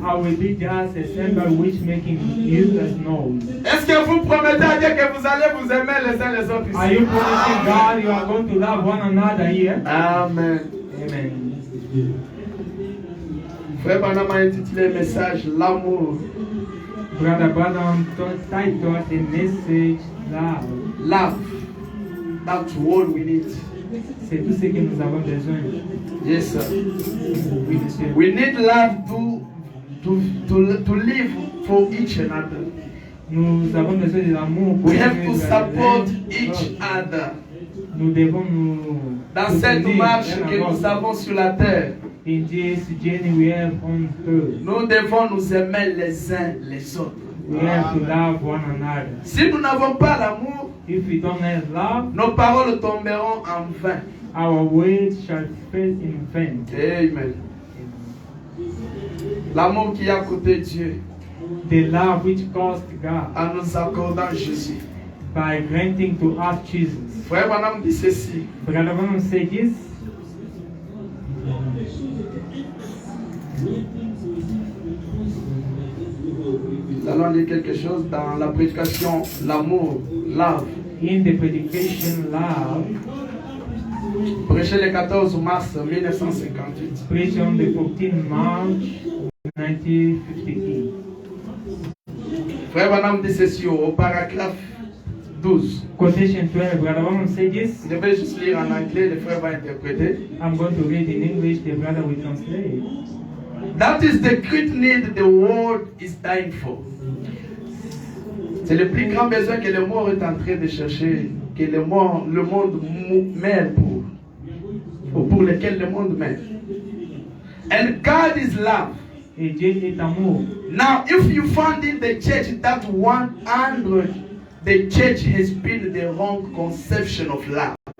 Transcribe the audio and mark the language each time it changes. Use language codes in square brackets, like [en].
[en] I will be just a cymbal which making useless noise. [fr] Est-ce que vous promettez à Dieu que vous allez vous aimer les uns les autres ici? [en] Are you promising God you are going to love one another here? Amen. Amen. [fr] Frère Branham a intitulé le message l'amour. [en] Brother Branham titled the message love. Love. That's all we need. [fr] C'est tout ce que nous avons besoin. [en] Yes, sir. [fr] Oui, monsieur. [en] We need love to live for each another. [fr] Nous avons besoin de l'amour. [en] We have to support each other. [fr] Nous devons nous dans cette marche que nous avons sur la terre. [en] In this journey we have on earth. [fr] Nous devons nous aimer les uns les autres. [en] We have to love one another. [fr] Si nous n'avons pas l'amour, [en] if we don't have love, [fr] nos paroles tomberont en vain. [en] Our words shall fail in vain. Amen. [fr] L'amour qui a coûté Dieu. [en] The love which cost God. [fr] En nous accordant Jésus. [en] By granting to us Jesus. [fr] Frère Branham dit ceci. [en] Brother Branham said this. [fr] Nous allons lire quelque chose dans la prédication, l'amour, love. [en] In the predication, love. [fr] Prêché le 14 mars 1958. [en] Preached on the 14th March 1958. [fr] Frère Branham dit ceci au paragraphe 12. [en] Quotation 12, Brother Branham said this. [fr] Je vais juste lire en anglais, le frère va interpréter. [en] I'm going to read in English, the brother will translate. That is the great need the world is dying for. [fr] C'est le plus grand besoin que le monde est en train de chercher, que le monde meurt pour lequel le monde meurt. [en] And God is love. [fr] Et Dieu est amour. [en] Now, if you find in the church that 100, the church has been the wrong conception of love.